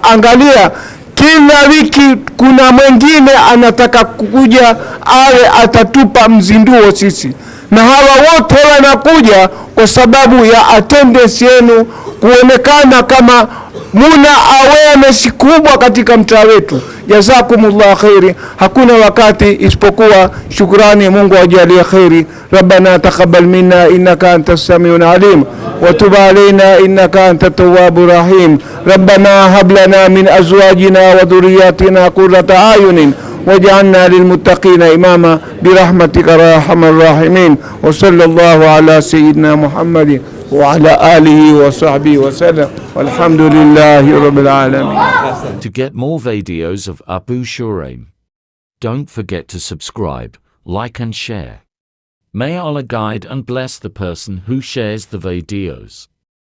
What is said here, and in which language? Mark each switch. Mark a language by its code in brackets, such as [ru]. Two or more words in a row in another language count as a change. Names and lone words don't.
[sw] Angalia, kila wiki kuna mwingine anataka kukuja awe atatupa mzinduo sisi, na hawa wote wanakuja kwa sababu ya attendance yenu, kuonekana kama muna awareness kubwa katika mtaa wetu. [ar] جزاكم الله خيرا. [sw] Hakuna wakati isipokuwa shukrani. Mungu ajalie khairi. [ar] ربنا تقبل منا إنك أنت السميع العليم وتب علينا إنك أنت التواب الرحيم. ربنا هب لنا من أزواجنا وذرياتنا قرة أعين واجعلنا للمتقين إماما برحمتك يا أرحم الراحمين. وصلى الله على سيدنا محمد وعلى آله وصحبه وسلم والحمد لله رب العالمين. [en] To get more videos of Abu Shuraim, don't forget to subscribe, like and share. May Allah guide and bless the person who shares the videos.